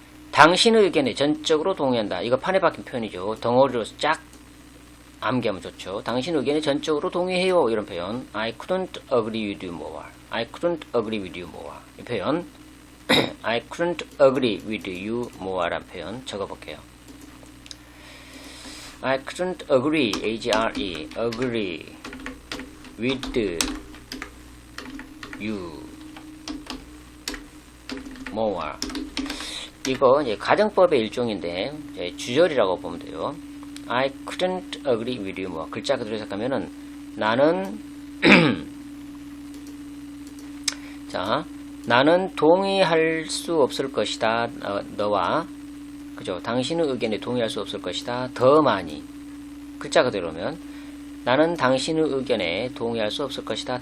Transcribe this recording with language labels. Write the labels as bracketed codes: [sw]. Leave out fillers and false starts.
[ko] 당신의 의견에 전적으로 동의한다. 이거 판에 박힌 표현이죠. 덩어리로 쫙 암기하면 좋죠. 당신의 의견에 전적으로 동의해요. 이런 표현. [en] I couldn't agree with you more. I couldn't agree with you more. [ko] 이 표현. [en] I couldn't agree with you more [ko] 라는 표현 적어볼게요. [en] I couldn't agree, A-G-R-E, agree with you more. [ko] 이거 이제 가정법의 일종인데 이제 주절이라고 보면 돼요. [en] I couldn't agree with you more. [ko] 글자 그대로 해석하면은 나는 자, 나는 동의할 수 없을 것이다. 너와 그죠? 당신의 의견에 동의할 수 없을 것이다. 더 많이. 글자 그대로면 나는 당신의 의견에 동의할 수 없을 것이다.